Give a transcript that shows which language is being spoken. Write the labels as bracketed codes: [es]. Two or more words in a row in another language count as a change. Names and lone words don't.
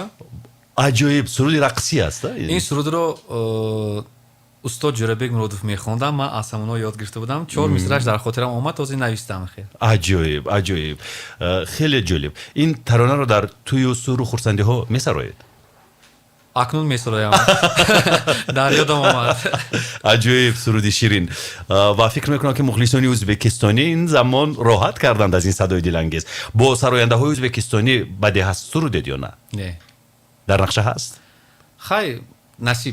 [fa] عجیب. سرودی رقصی است. این سرود رو استاد جورابek مرادوف میخوندم. من از همونا یاد گرفته بودم. 4 مصرعش در خاطرم اومد، تازه نوشتم. خیلی عجیب. خیلی جالب. این ترانه رو در توی سرود خرسندی ها میسرایید؟ [tg] акнун месураям. Дар ёдам омад. аҷоиб, суруди ширин. Ва фикр мекунам ки мухлисони ӯзбекистонӣ ин замон роҳат карданд аз ин садои дилангез. Бо сарояндаҳои ӯзбекистонӣ баъде ҳаст сурудед ё на? Не. Дар нақша ҳаст? Хай, насиб.